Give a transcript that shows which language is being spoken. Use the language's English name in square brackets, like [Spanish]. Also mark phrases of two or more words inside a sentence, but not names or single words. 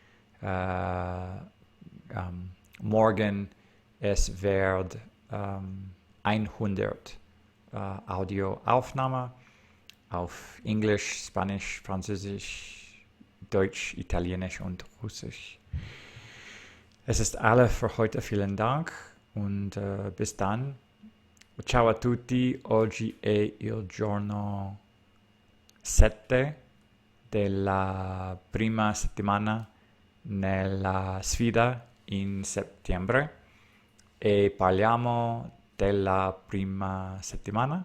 [German] Morgen es wird 100 Audioaufnahme auf Englisch, Spanisch, Französisch, Deutsch, Italienisch und Russisch. Es ist alle für heute. Vielen Dank und bis dann. [Italian] Ciao a tutti. Oggi è il giorno 7 della prima settimana nella sfida in settembre e parliamo della prima settimana.